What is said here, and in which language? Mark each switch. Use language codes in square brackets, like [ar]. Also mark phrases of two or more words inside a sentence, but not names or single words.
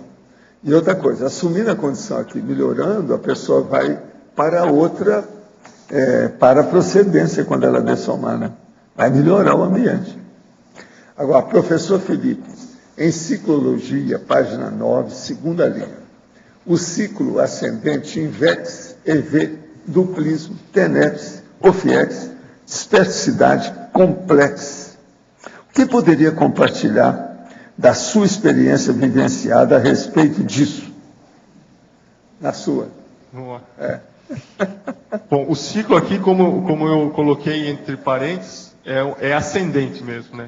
[pt] E outra coisa, assumindo a condição aqui, melhorando, a pessoa vai para outra, para a procedência quando ela dessomar, né? Vai melhorar o ambiente. Agora, professor Felipe, Enciclologia, página 9, segunda linha. O ciclo ascendente invex, EV, duplismo, teneps, ofiex, dispersidade, complex. O que poderia compartilhar da sua experiência vivenciada a respeito disso? Na sua. Vamos lá. Bom, o ciclo aqui, como eu coloquei entre parênteses, é ascendente mesmo, né?